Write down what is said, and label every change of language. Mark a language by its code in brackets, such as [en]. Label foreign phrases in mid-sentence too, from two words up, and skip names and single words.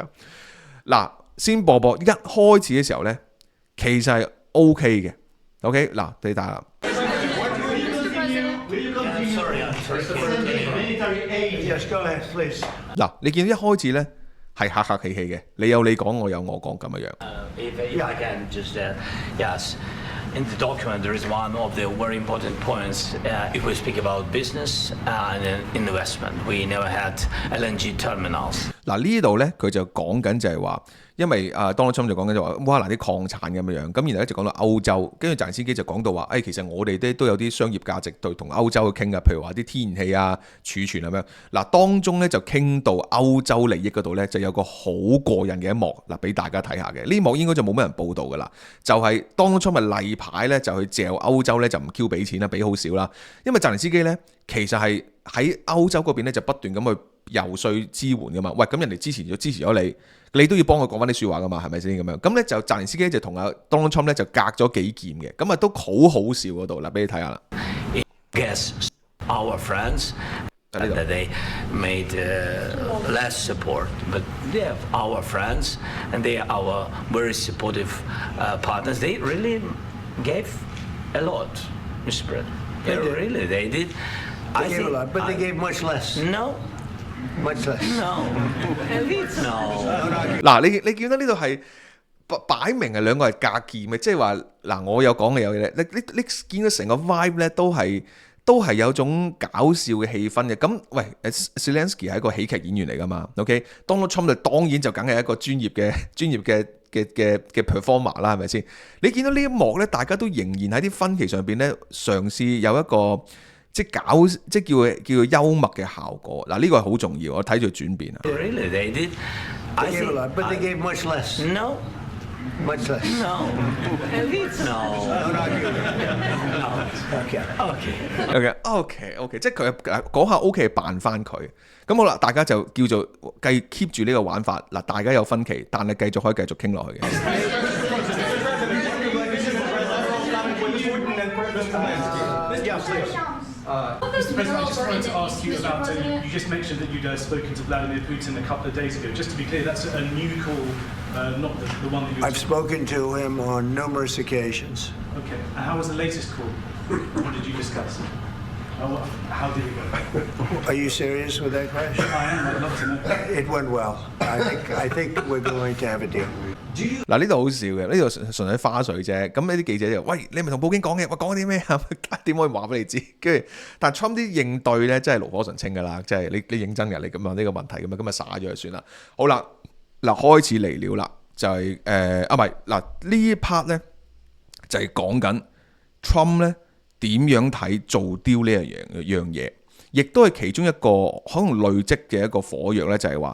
[yue] 嗱，先播一開始嘅時候呢，其實係 OK 嘅。OK， 嗱，俾大家。嗱，你見到一開始咧係客客氣氣嘅，你有你講，我有我講咁樣。 [en] In the document, there is one of the very important points. If we speak about business and investment, we never had LNG terminals. [yue] 嗱，呢度咧佢就講緊就係話，因為Donald Trump就講緊就話烏克蘭啲礦產咁樣，咁然後一直講到歐洲，跟住澤連斯基就講到話，其實我哋都有啲商業價值對同歐洲去傾嘅，譬如話啲天然氣啊、儲存咁樣。嗱，當中咧就傾到歐洲利益嗰度咧，就有個好過癮嘅一幕，嗱，俾大家睇下嘅。呢幕應該就冇乜人報道噶啦，就係Donald Trump咪例牌咧就去嚼歐洲咧就唔 Q 俾錢啦，俾好少啦。因為澤連斯基咧其實係喺歐洲嗰邊咧就不斷咁去游說支援噶嘛。喂，咁人哋支持咗你，你都要幫佢講翻啲説話噶嘛，係咪先咁樣？咁咧就澤連斯基就同阿 Donald Trump 咧就隔咗幾劍嘅，咁啊都好好笑嗰度啦，俾你睇下啦。 [en] Yes, our friends that they made less support, but they are our friends and they are our very supportive partners. They really gave a lot, Mr. President. Really, they did. I They gave a think lot, but they gave much less. no, Much less. no, no. [yue] 嗱，你見到呢度係擺明係兩個係隔劍嘅，即係話嗱，我有講嘅有嘢，你見到成個 vibe 咧都係有種搞笑嘅氣氛嘅。咁喂，Zelensky 係一個喜劇演員嚟㗎嘛 ？OK，Donald Trump 就當然就梗係一個專業嘅 performer 啦，係咪先？你見到呢一幕咧，大家都仍然喺啲分歧上邊咧，嘗試有一個即叫幽默嘅效果。嗱，呢個係好重要，我睇住轉變啊。 [en] Really, they did. They I gave a think lot, but they gave much less. no, Much less. no, no. Okay. [yue] OK，即係佢嗰下 OK 扮翻佢。咁好啦，大家就叫做keep 住呢個玩法。嗱，大家有分歧，但係繼續可以繼續傾落去嘅。 [en] Mr. President, I just wanted to ask you about, you just mentioned that you'd spoken to Vladimir Putin a couple of days ago. Just to be clear, that's a new call, not the one that you... I've spoken to him on numerous occasions. Okay. And how was the latest call? What did you discuss? How did it go? Are you serious with that question? I am. I'd love to know. It went well. I think we're going to have a deal. [yue] 嗱，呢度好笑嘅，呢度純粹花絮啫。咁呢啲記者就喂，你咪同普京講嘅，我講啲咩啊？點可以話俾你知？跟住，但係 Trump 啲應對咧，真係爐火純青㗎啦，即係你認真嘅，你咁問呢個問題咁啊，咁啊灑咗就算啦。好啦，嗱開始嚟了啦，就係唔係嗱呢一 part 咧就係講緊 Trump 咧點樣睇做 deal 呢樣嘢，亦都係其中一個可能累積嘅一個火藥咧，就係話。